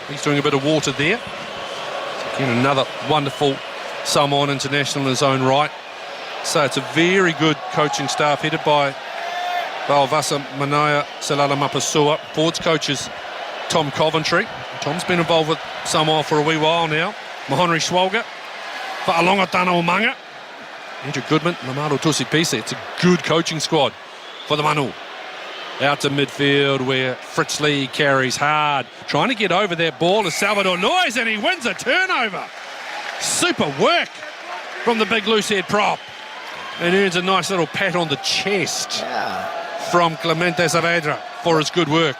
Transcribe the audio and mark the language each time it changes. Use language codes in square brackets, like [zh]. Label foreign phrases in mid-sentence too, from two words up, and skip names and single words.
[en] He's doing a bit of water there. So again, another wonderful Samoan international in his own right. So it's a very good coaching staff headed by Baovasa Manaya Selala Mapasua. Forwards coaches Tom Coventry. Tom's been involved with Samoa for a wee while now. Mahonri Schwalger, Fa'alonga Tana Umanga, Andrew Goodman, Lamalu Tusipisi. It's a good coaching squad for the Manu. Out to midfield where Fritz Lee carries hard. Trying to get over that ball to Salvador Noyes, and he wins a turnover. Super work from the big loose head prop. And earns a nice little pat on the chest from Clemente Saavedra for his good work.